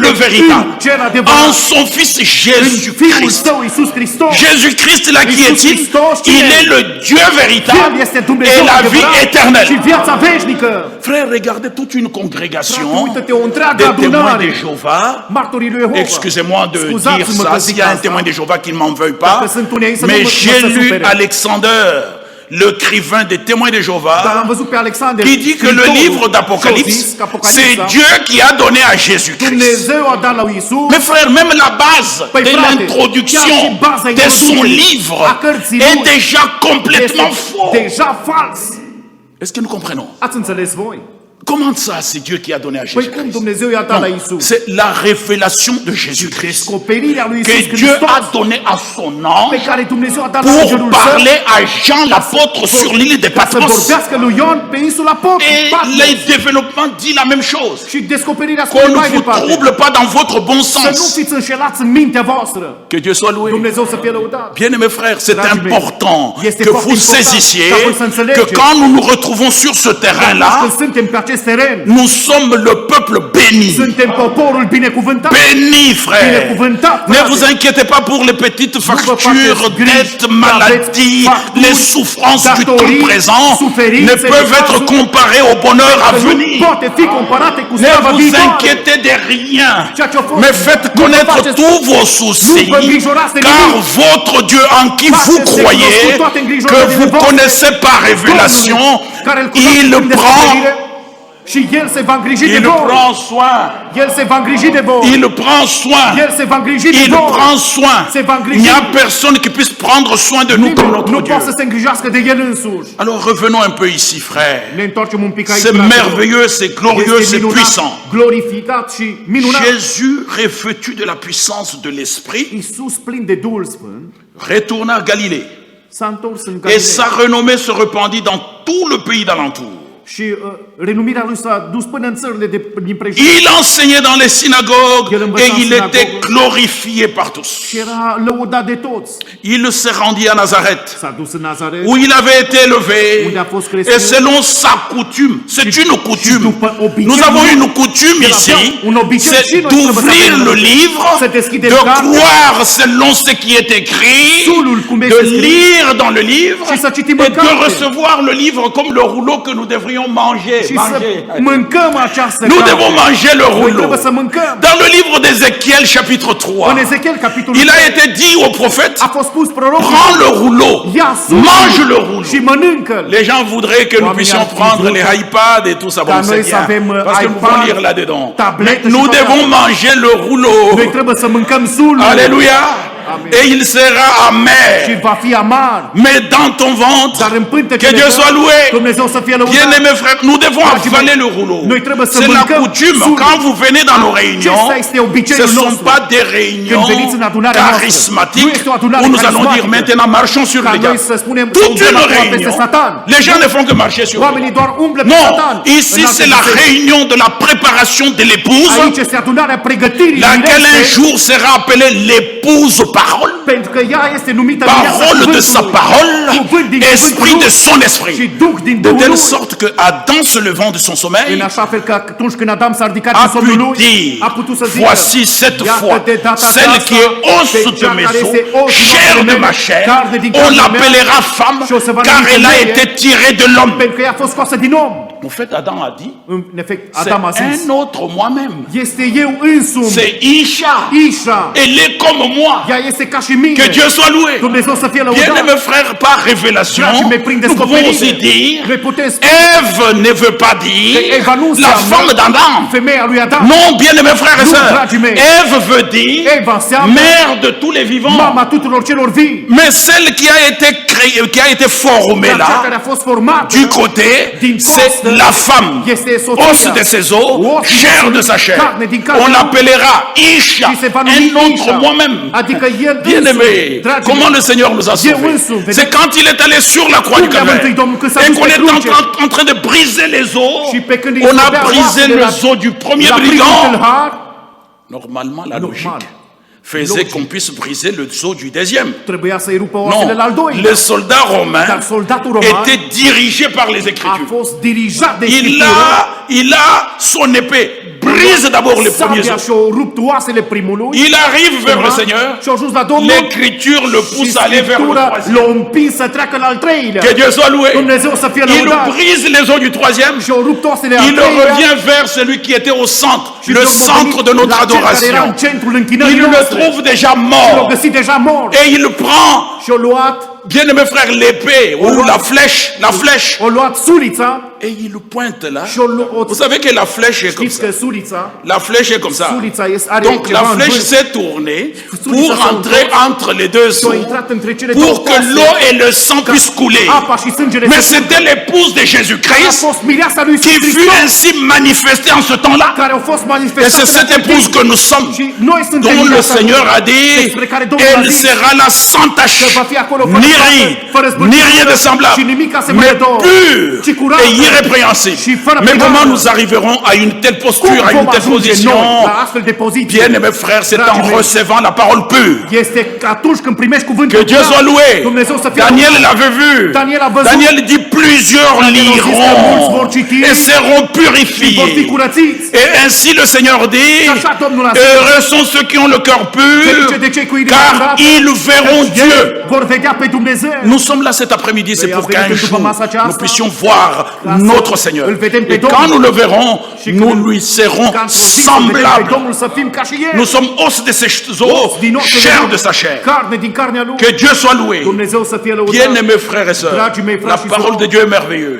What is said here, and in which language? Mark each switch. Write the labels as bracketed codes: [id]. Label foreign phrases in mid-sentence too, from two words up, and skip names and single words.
[ro] suntem [fr] véritable. [ro] în cel adevărat. [fr] En son Fils [ro] În Fiul [fr] Jésus-Christ. [ro] Său, Iisus Hristos. [fr] Jésus-Christ, là, qui [ro] Iisus [fr] est-il? [ro] Hristos, cine [fr] Il est le Dieu [ro] El [fr] véritable [ro] este [fr] et [ro] Dumnezeu [fr] la vie [ro] adevărat și [fr] éternelle. [ro] viața veșnică. [fr] Frère, regardez toute une [ro] Frate, [fr] congrégation [ro] uită-te, o întreagă [fr] des témoins de [ro] adunare. [fr] Jéhovah. [ro] Martorii lui Jehova. [fr] Excusez-moi de dire [ro] Scuzați-mă [fr] ça, [ro] că [fr] s'il [ro] zic [fr] y a un [ro] asta. [fr] témoin de Jéhovah qui ne m'en veuille pas. [ro] Dacă sunt unii aici să nu [fr] Mais [ro] mă [fr] j'ai [ro] să [fr] lu [ro] supere. [fr] Alexander, l'écrivain des témoins de [ro] Dar [fr] Jéhovah, [ro] am văzut pe Alexander, [fr] qui dit que le [ro] scriitorul, [fr] livre [ro] și-a [fr] d'Apocalypse, [ro] zis că [fr] c'est [ro] Apocalipsa, [fr] Dieu qui a donné à Jésus-Christ. [ro] Dumnezeu a dat lui Iisus. [fr] Mais frère, même la base [ro] Păi, [fr] de [ro] frate, [fr] l'introduction [ro] chiar și baza [fr] de son [ro] introducerii [fr] livre [ro] a cărții [fr] est [ro] lui [fr] déjà complètement [ro] este [fr] faux. [ro] deja fals. [fr] Est-ce que nous comprenons? [ro] Ați înțeles voi? [fr] Comment ça, c'est Dieu qui a donné à [ro] Păi cum [fr] Jésus-Christ? [ro] Dumnezeu i-a dat la [fr] Non, [ro] Iisus? [fr] c'est la révélation de Jésus-Christ [ro] Descoperirea lui [fr] que [ro] Iisus [fr] Dieu [ro] Hristos [fr] a donné à son [ro] pe [fr] ange [ro] care Dumnezeu a dat la [fr] pour [ro] îngerul său [fr] parler à Jean l'apôtre sur l'île de [ro] ca să [fr] Patmos. [ro] vorbească lui Ion pe insula [fr] Et [ro] Patmos. [fr] le développement dit la même chose. [ro] Și descoperirea [fr] Qu'on [ro] spune [fr] ne [ro] mai [fr] vous [ro] departe. [fr] trouble pas dans votre bon [ro] Să nu [fr] sens. [ro] fiți înșelați în mintea voastră. [fr] Que Dieu soit loué. [ro] Dumnezeu să fie lăudat. [fr] Bien-aimés frères, c'est [ro] Dragii mei, [fr] important [ro] este [fr] que [ro] foarte [fr] vous [ro] important [fr] saisissiez [ro] ca voi să înțelegeți. [fr] que quand nous nous retrouvons sur ce [ro] Când [fr] terrain-là, [ro] suntem pe acest teren, [fr] nous sommes le peuple béni. [ro] suntem poporul binecuvântat. [fr] Béni, frère. [ro] Binecuvântat, [fr] Ne [ro] frate. [fr] vous inquiétez pas pour les petites factures, [ro] faceți griji, [fr] dettes, [ro] aveți [fr] maladies, [ro] facturi, [fr] les souffrances du [ro] datorii, [fr] temps présent [ro] suferințe, [fr] ne peuvent être [ro] necazuri, [fr] comparées au bonheur à [ro] Că nu [fr] venir. [ro] poate fi comparate cu [fr] Ne [ro] slava [fr] vous [ro] viitoare. [fr] inquiétez de rien, [ro] Ceea ce a fost, [fr] mais faites [ro] nu vă [fr] connaître [ro] faceți- [fr] tous vos soucis, [ro] nu vă îngrijorați de [fr] car [ro] nimic. [fr] votre Dieu en qui [ro] Faceți [fr] vous [ro] de [fr] croyez, [ro] cunoscut toate [fr] que [ro] îngrijorările [fr] vous [ro] voastre, [fr] connaissez par révélation, [ro] Domnul, care îl cunoaște [fr] il [ro] prin [fr] prend [ro] descoperire Și El se va îngriji de [fr] Il [ro] voi. [fr] prend soin. [ro] El se va îngriji de voi. [fr] Il prend soin. [ro] El se va îngriji de [fr] Il [ro] voi. [fr] prend soin. [ro] Se va [fr] Il [ro] îngriji. [fr] n'y a personne qui puisse prendre soin de nous comme [ro] Nimeni [fr] notre [ro] nu [fr] Dieu. [ro] poate să se îngrijească de El însuși. [fr] Alors revenons un peu ici, frère. [ro] Ne întoarcem un pic aici. [fr] C'est [ro] fraților. [fr] merveilleux, c'est glorieux, [ro] Este [fr] c'est [ro] minunat, [fr] puissant. [ro] glorificat și minunat. [fr] Jésus, revêtu de la puissance de l'Esprit, [ro] Iisus plin de Duhul Sfânt [fr] retourna à Galilée. [ro] s-a întors în [fr] Et [ro] Galileea. [fr] sa renommée se répandit dans tout le pays d'alentour. [ro] Și renumirea lui s-a dus până în țările din prejur. [fr] Il enseignait dans les synagogues Il et il était glorifié par tous. [ro] Și era lăudat de toți. [fr] Il se rendit à Nazareth, [ro] S-a dus în Nazaret. [fr] où il avait été élevé, [ro] Unde a fost crescut. [fr] et selon sa coutume, c'est une coutume. [ro] după obiceiul [fr] Nous avons [ro] lui, [fr] une coutume [ro] el avea [fr] ici, [ro] un obicei [fr] c'est [ro] și noi trebuie să [fr] d'ouvrir [ro] avem [fr] le [ro] un- [fr] livre, [ro] să deschidem [fr] de [ro] cartea, [fr] croire selon ce qui est écrit, [ro] Sulul cum [fr] de [ro] este scris, [fr] lire dans le livre, [ro] și să citim în [fr] et de [ro] carte. [fr] recevoir le livre comme le rouleau que nous devrions manger. [ro] Și să mâncăm această [fr] Nous [ro] carte. [fr] devons manger le [ro] Noi [fr] rouleau. [ro] trebuie să mâncăm. [fr] Dans le livre d'Ézéchiel, chapitre 3, [ro] În Ezechiel, capitolul [fr] il a [ro] 3, [fr] été dit au prophète, [ro] a fost spus prorocul, [fr] prends le rouleau, [ro] ia sulul [fr] mange le rouleau. [ro] și mănâncă-l. [fr] Les gens voudraient que nous [ro] Oamenii [fr] puissions [ro] ar fi [fr] prendre [ro] vrut [fr] les [ro] ca- [fr] iPads et tout ça, bon, [ro] ca [fr] c'est [ro] noi să [fr] bien, [ro] avem, [fr] parce que nous [ro] iPad, [fr] pouvons lire là-dedans. [ro] tablette [fr] Mais [ro] și [fr] nous [ro] toate [fr] devons [ro] astea. [fr] manger le rouleau. [ro] Noi trebuie să mâncăm sulul. [fr] Alléluia. [ro] Amen. [fr] Et il sera [ro] Și [fr] amer. [ro] va fi amar. [fr] Mais dans ton ventre, [ro] Dar în [fr] que [ro] pântecele [fr] Dieu soit loué. [ro] Dumnezeu să fie lăudat. [fr] Bien-aimés frères, nous devons [ro] Dragii mei, [fr] avaler le rouleau. [ro] noi trebuie să [fr] C'est la [ro] mâncăm [fr] coutume. [ro] sulul. [fr] Quand vous venez dans nos réunions, [ro] Acesta este obiceiul [fr] ce ne sont [ro] nostru. [fr] pas des [ro] Când [fr] réunions [ro] veniți în adunarea noastră, nu [fr] charismatiques [ro] este o adunare [fr] où nous allons dire [ro] carismatică. [fr] maintenant marchons sur [ro] Ca [fr] les [ro] noi [fr] gars. [ro] să spunem, [fr] Toute [ro] umblăm [fr] une [ro] acum peste [fr] réunion, [ro] Satan. [fr] les gens ne font que marcher sur les [ro] Oamenii [fr] gars. [ro] doar umblă pe [fr] Non, [ro] Satan. [fr] ici [ro] În alte [fr] c'est la [ro] biserici. [fr] réunion de la préparation de l'épouse, [ro] Aici este adunarea pregătirii [fr] laquelle un [ro] mireasei, [fr] jour sera appelée l'épouse parole, [ro] pentru că ea este numită [fr] parole de sa parole, [ro] cuvânt din [fr] esprit [ro] cuvântul [fr] de [ro] lui [fr] son [ro] și [fr] esprit. [ro] Duh din [fr] De [ro] Duhul [fr] telle [ro] lui. [fr] sorte que Adam se levant de son sommeil [ro] În așa fel că atunci când Adam s-a ridicat [fr] a [ro] din somnul [fr] pu [ro] lui, [fr] dire, [ro] a putut să zică, [fr] voici cette [ro] iată [fr] fois, [ro] de data [fr] celle [ro] aceasta, [fr] qui est os [ro] pe [fr] de [ro] cea [fr] mes [ro] care [fr] os, [ro] este osul [fr] chair [ro] nostru [fr] de [ro] meu, [fr] ma chair, [ro] carne din [fr] on [ro] carnea mea, [fr] l'appellera femme, [ro] și o să va [fr] car [ro] numi [fr] elle a [ro] femeie, [fr] été tirée de l'homme. [ro] pentru că ea a fost scoasă din om. [fr] En fait, Adam a dit, [ro] În efect, [fr] c'est [ro] Adam a zis, [fr] un autre moi-même. [ro] este eu însumi, [fr] C'est Isha. [ro] Isha, [fr] Elle est comme moi. [ro] ea este ca și mine. [fr] Que Dieu soit loué. [ro] Dumnezeu să fie [fr] Bien [ro] lăudat. [fr] mes frères, par révélation, [ro] Dragii mei, prin [fr] nous pouvons aussi [ro] descoperire, [fr] dire, [ro] noi putem spune [fr] Ève ne veut pas [ro] că [fr] dire [ro] Eva nu [fr] la [ro] înseamnă [fr] femme d'Adam. [ro] femeia lui Adam. [fr] Non, bien mes frères et [ro] Non, [fr] sœurs, [ro] dragii mei. [fr] Ève veut dire [ro] Eva înseamnă [fr] mère de tous les vivants. [ro] mama tuturor celor vii. [fr] Mais celle qui a été créée, qui a été formée [ro] Dar cea [fr] là, [ro] care a fost formată [fr] du côté, [ro] din [fr] c'est [ro] costă [fr] la femme. [ro] este soția. [fr] Os de ses os, [ro] Os din [fr] chair [ro] osul [fr] de sa [ro] lui, [fr] chair. [ro] carne din carnea [fr] On [ro] lui. [fr] l'appellera Isha, [ro] Și se va numi [fr] un autre [ro] Isha. [fr] moi-même. [ro] Adică el [fr] Bien [ro] însuși, [fr] aimé, [ro] dragii [fr] comment [ro] mei, [fr] le Seigneur nous a [ro] Eu [fr] sauvés. [ro] însumi, vedeți? [fr] C'est quand il est allé sur la croix du [ro] Cum ne-a [fr] Calvaire [ro] mântuit Domnul când s-a [fr] et [ro] dus [fr] qu'on [ro] pe [fr] est [ro] cruce. [fr] en train de briser les os. [ro] Și pe când îi [fr] On a [ro] scădea [fr] brisé [ro] oasele [fr] les os du premier [ro] la primul [fr] brigand. [ro] tâlhar, [fr] Normalement, la [ro] Normal. [fr] logique faisait [ro] Logique. [fr] qu'on puisse briser le os du deuxième. [ro] trebuia să-i rupă [fr] Non, [ro] oasele la al doilea. [fr] le soldat romain [ro] Dar soldatul roman [fr] était dirigé par les [ro] a [fr] Écritures. [ro] fost dirijat de [fr] Il [ro] Scriptură. [fr] a son épée, brise d'abord les premiers [ro] Sabia [fr] os. [ro] și-o rupt oasele primului. [fr] Il arrive vers le Seigneur, [ro] Și-a ajuns la Domnul. [fr] l'Écriture le [ro] Și [fr] pousse à aller vers le [ro] Scriptura [fr] troisième. [ro] l-a împins să treacă la al treilea. [fr] Que Dieu soit loué. [ro] Dumnezeu să fie [fr] Il [ro] lăudat. [fr] brise les os du troisième. [ro] Și-a rupt oasele al [fr] Il [ro] treilea. [fr] revient vers celui qui était au centre, [ro] Și [fr] le [ro] Domnul a [fr] centre [ro] venit [fr] de notre [ro] la cel care era [fr] adoration. [ro] în centrul închinării [fr] Il le [ro] noastre. [fr] trouve déjà [ro] Și l-a [fr] mort. [ro] găsit deja mort. [fr] Et il prend, [ro] Și-a luat, [fr] bien-aimé frère, l'épée ou la flèche, [ro] a luat sulița [fr] et il pointe là. [ro] și-a luat. [fr] Vous savez que la flèche est comme [ro] Știți [fr] ça. [ro] că sulița, [fr] La flèche est comme ça. [ro] sulița are [fr] Donc la [ro] ceva în [fr] flèche [ro] vârf. [fr] s'est tournée pour [ro] Sulița s-a [fr] entrer [ro] întors [fr] entre les deux [ro] și a [fr] os [ro] intrat între cele două [fr] pour que [ro] coase, [fr] l'eau et le sang puissent couler. [ro] apa și sângele [fr] Mais [ro] să [fr] c'était l'épouse de [ro] a [fr] Jésus-Christ [ro] fost mireasa lui [fr] qui [ro] Iisus [fr] fut [ro] Hristos, [fr] ainsi manifestée en ce temps-là. [ro] care au fost [fr] Et c'est [ro] manifestate [fr] cette épouse que nous sommes, [ro] și noi suntem [fr] dont le [ro] mireasa lui, [fr] Seigneur a dit, [ro] despre care Domnul a [fr] elle [ro] zis [fr] sera là sans tache, [ro] că va fi acolo fără [fr] ni [ro] pată, [fr] ride, [ro] fără [fr] ni [ro] zbârcitură [fr] rien de semblable, [ro] și nimic [fr] mais [ro] asemănător, [fr] pure [ro] ci curată [fr] et irrépréhensible. [ro] și fără [fr] Mais [ro] prihană. [fr] comment nous arriverons à une telle [ro] Cum [fr] posture, à [ro] vom [fr] une telle [ro] ajunge [fr] position? [ro] noi la astfel de poziție? [fr] Bien, mes frères, c'est [ro] Dragii [fr] en [ro] mei, [fr] recevant la parole pure. [ro] este atunci când primești cuvântul [fr] Que Dieu [ro] curat. [fr] soit loué. [ro] Dumnezeu să fie [fr] Daniel [ro] lăudat. [fr] l'avait vu. [ro] Daniel a văzut. [fr] Daniel dit plusieurs [ro] Daniel a zis că mulți vor [fr] liront [ro] citi [fr] et seront [ro] și vor fi [fr] purifiés. [ro] curățiți. [fr] Et ainsi le Seigneur dit, [ro] Și așa Domnul a zis, [fr] heureux sont ceux qui ont le cœur [ro] ferice [fr] pur, [ro] de cei cu inima [fr] car [ro] curată, [fr] ils verront [ro] căci [fr] Dieu. [ro] ei vor vedea pe Dumnezeu. [fr] Nous sommes là cet après-midi, c'est [ro] Noi [fr] pour [ro] am venit [fr] qu'un [ro] în după [fr] jour [ro] masa aceasta [fr] nous puissions voir [ro] ca [fr] notre Seigneur. Et quand nous le verrons, nous lui serons semblables. Nous sommes os de ses os, chair de sa chair. Que Dieu soit loué. Bien-aimés frères et sœurs, la parole de Dieu est merveilleuse.